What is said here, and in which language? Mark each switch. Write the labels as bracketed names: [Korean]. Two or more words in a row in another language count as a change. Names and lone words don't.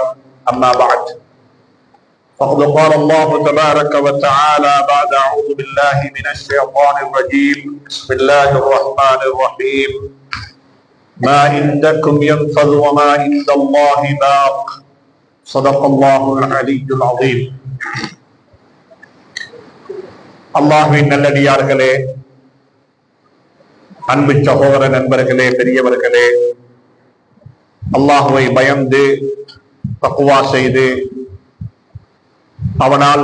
[Arabic] أما بعد، فقد قال الله تبارك وتعالى بعد أعوذ بالله من الشيطان الرجيم بسم الله الرحمن الرحيم ما عندكم ينفذ وما عند الله باق صدق الله العلي العظيم. [Tamil] அல்லாஹ்வின் நல்லடியார்களே, அன்பு சகோதர நண்பர்களே, பெரியவர்களே, அல்லாஹ்வை பயந்து தக்வா செய்து அவனால்